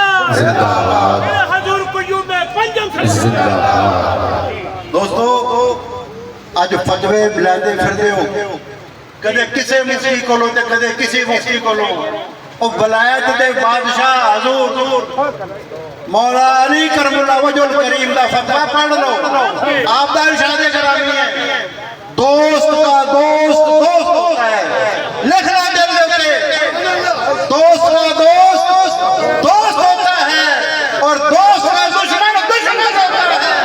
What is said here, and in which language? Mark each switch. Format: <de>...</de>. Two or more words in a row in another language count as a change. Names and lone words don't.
<ur>زندہ باد حضور قیوم پنجم زندہ باد۔</ur> <pa>دوستو اج فتوے بلاندے پھردے ہو، کدے کسے مفتی کولو تے کدے کسی مفتی کولو، او ولایت دے بادشاہ حضور مولا علی کرم اللہ وجہ الکریم دا فتوہ پڑھ لو۔ آپ دا ارشاد گرامی</pa> <ur>ہے، دوست کا دوست دوست ہوتا ہے،</ur> <pa>لکھنا دل دے اوپر،</pa> <ur>دوست کا دوست دوست ہوتا ہے اور دوست کا دشمن دشمن ہوتا ہے۔</ur>